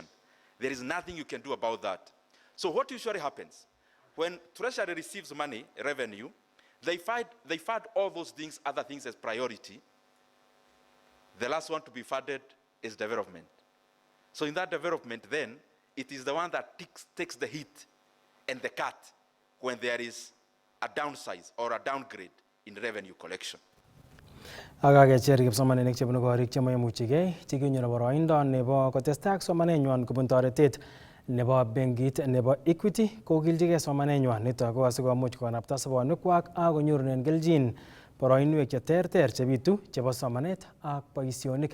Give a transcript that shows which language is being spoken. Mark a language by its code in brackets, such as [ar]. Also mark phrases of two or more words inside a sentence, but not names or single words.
[en] There is nothing you can do about that. So what usually happens, when Treasury receives money, revenue, they find all those things, other things as priority. The last one to be funded is development. So in that development then, it is the one that takes the hit and the cut when there is a downsize or a downgrade in revenue collection. [kln] Akakecher kipsomaninik chebunu korik chemoimuchigei chekinyoru boroindo nebo kotestai ak somanenywan kobun toretet nebo benkit nebo Equity kokiljigei somanenywan. Nitok ko asikomuch konapta sobonwekwak ak konyorunen kelchin boroinwek cheterter chebitu chebo somanet ak boisionik.